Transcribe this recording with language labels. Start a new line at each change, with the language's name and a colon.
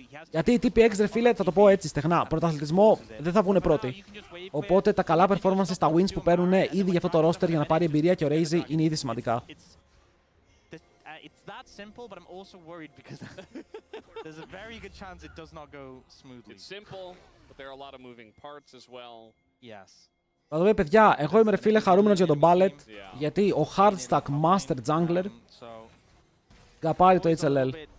Greek: Γιατί οι TPX, ρε φίλε, θα το πω έτσι στεγνά, πρωταθλητισμό δεν θα βγουν πρώτοι. Οπότε τα καλά performances, τα wins που παίρνουν ήδη για αυτό το roster για να πάρει εμπειρία και ο Razy είναι ήδη σημαντικά.
English: It's that simple, but I'm also worried because there's a very good chance it does not go smoothly. It's simple, but there are a lot of moving parts as well. Yes.
Greek: Θα το πω, παιδιά, εγώ είμαι, ρε φίλε, χαρούμενος για τον Ballet, γιατί ο hardstack master jungler θα πάρει το HLL.